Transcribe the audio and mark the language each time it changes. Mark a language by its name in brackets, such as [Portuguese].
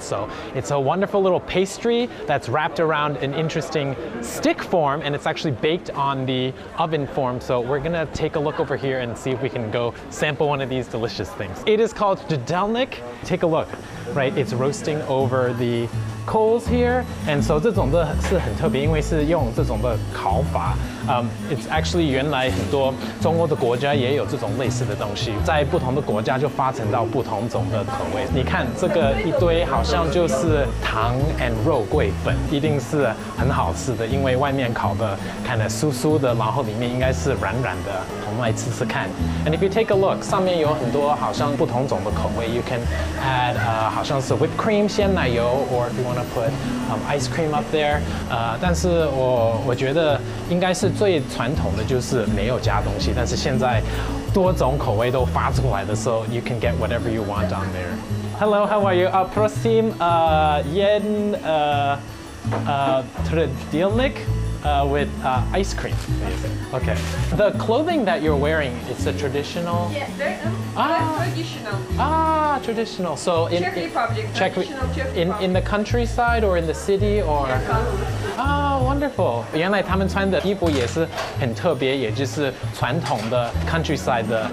[English] So it's a wonderful little pastry that's wrapped around an interesting stick form, and it's actually baked on the oven form. So we're gonna take a look over here and see if we can go sample one of these delicious things. It is called delicacies. Take a look, right? It's roasting over the coals here, and so [Chinese] 这种的是很特别，因为是用这种的烤法。 [English] It's actually [Chinese] 原来很多中欧的国家也有这种类似的东西，在不同的国家就发展到不同种的口味。你看这个一堆好像就是糖 and 肉桂粉，一定是很好吃的，因为外面烤的看着酥酥的，然后里面应该是软软的。我们来吃吃看。 [English] And if you take a look， [Chinese] 上面有很多好像不同种的口味。 [English] You can add 好像是 whipped cream 鲜奶油 ，or if you want to put ice cream up there。 [Chinese] 但是我觉得应该是最传统的就是没有加东西，但是现在多种口味都发出来的时候 ， [English] you can get whatever you want on there. Hello, how are you? [Czech] Prosím, jeden trdelník [English] with ice cream. Okay. The clothing that you're wearing, it's a traditional. Yeah, they're traditional. Traditional. So in Czech Republic. in the countryside or in the city or. Wonderful. [Chinese] 原来他们穿的衣服也是很特别，也就是传统的 countryside 的。